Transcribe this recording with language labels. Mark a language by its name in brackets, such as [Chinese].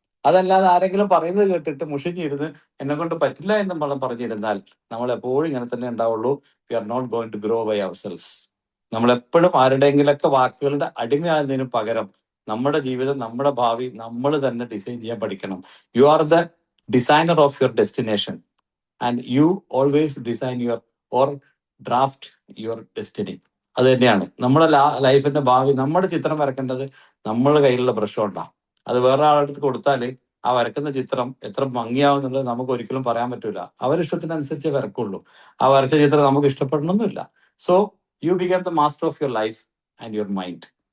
[Malayalam] അതല്ലാതെ ആരെങ്കിലും പറയുന്നത് കേട്ടിട്ട് മുഷിഞ്ഞിരുന്ന് എന്നെ കൊണ്ട് പറ്റില്ല എന്ന് നമ്മൾ പറഞ്ഞിരുന്നാൽ നമ്മൾ എപ്പോഴും ഇങ്ങനെ തന്നെ ഉണ്ടാവുള്ളൂ. [English] We are not going to grow by ourselves. [Malayalam] നമ്മളെപ്പോഴും ആരുടെയെങ്കിലൊക്കെ വാക്കുകളുടെ അടിമയാകുന്നതിന് പകരം നമ്മുടെ ജീവിതം, നമ്മുടെ ഭാവി നമ്മൾ തന്നെ ഡിസൈൻ ചെയ്യാൻ പഠിക്കണം. [English] You are the designer of your destination, and you always design your or draft your destiny. [Malayalam] അത് തന്നെയാണ് നമ്മുടെ ലൈഫിന്റെ ഭാവി. നമ്മുടെ ചിത്രം വരക്കേണ്ടത് നമ്മളുടെ കയ്യിലുള്ള ബ്രഷ് കൊണ്ടാണ്. അത് വേറെ ആളടുത്ത് കൊടുത്താൽ ആ വരക്കുന്ന ചിത്രം എത്ര ഭംഗിയാവും എന്നുള്ളത് നമുക്ക് ഒരിക്കലും പറയാൻ പറ്റൂല. അവരിഷ്ടത്തിനനുസരിച്ച് വരക്കുള്ളൂ. ആ വരച്ച ചിത്രം നമുക്ക് ഇഷ്ടപ്പെടണമെന്നില്ല. [English] So you become the master of your life and your mind.